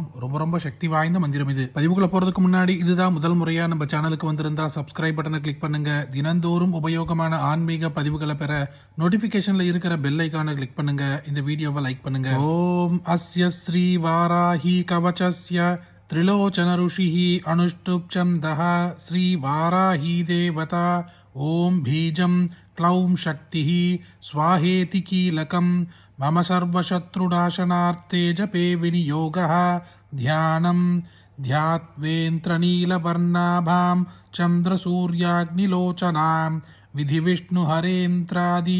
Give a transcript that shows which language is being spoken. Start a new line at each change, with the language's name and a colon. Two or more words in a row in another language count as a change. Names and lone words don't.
Tamil: ரொம்ப ரொம்ப சக்தி வாய்ந்த மந்திரம் இது. பதிவுக்குள்ள போறதுக்கு முன்னாடி இதுதான் முதல் முறையா நம்ம சேனலுக்கு வந்திருந்தா
English: subscribe button
Tamil: கிளிக் பண்ணுங்க. தினந்தோறும் உபயோகமான ஆன்மீக பதிவுகளை பெற நோட்டிபிகேஷன்ல இருக்கிற
English: bell icon
Tamil: கிளிக் பண்ணுங்க. இந்த வீடியோவை லைக் பண்ணுங்க.
Sanskrit: ॐ अस्य श्री वाराही कवचस्य त्रिलोचन ऋषिः अनुष्टुप् छन्दः श्री वाराही देवता ओम बीजं क्लौं शक्तिः स्वाहेति कीलकं मम सर्वशत्रुनाशनार्थे जपे विनियोगः ध्यानं ध्यात्वेन्द्रनीलवर्णाभां चन्द्रसूर्याग्निलोचनां विधिविष्णुहरेन्द्रादि